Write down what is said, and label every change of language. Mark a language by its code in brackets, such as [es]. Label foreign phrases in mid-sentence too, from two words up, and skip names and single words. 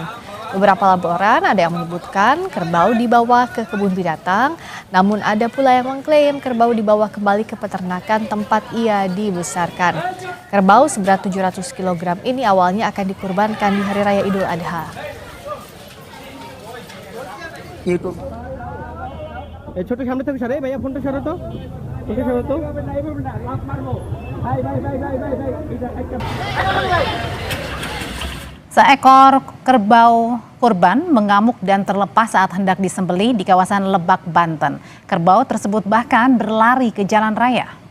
[id] Beberapa laporan ada yang menyebutkan kerbau dibawa ke kebun binatang, namun ada pula yang mengklaim kerbau dibawa kembali ke peternakan tempat ia dibesarkan. Kerbau seberat 700 kg ini awalnya akan dikurbankan di Hari Raya Idul Adha. [bn] ছোট সামনে থেকে সরে ভাইয়া ফোনটা সরো তো [id] Seekor kerbau kurban mengamuk dan terlepas saat hendak disembelih di kawasan Lebak, Banten. Kerbau tersebut bahkan berlari ke jalan raya.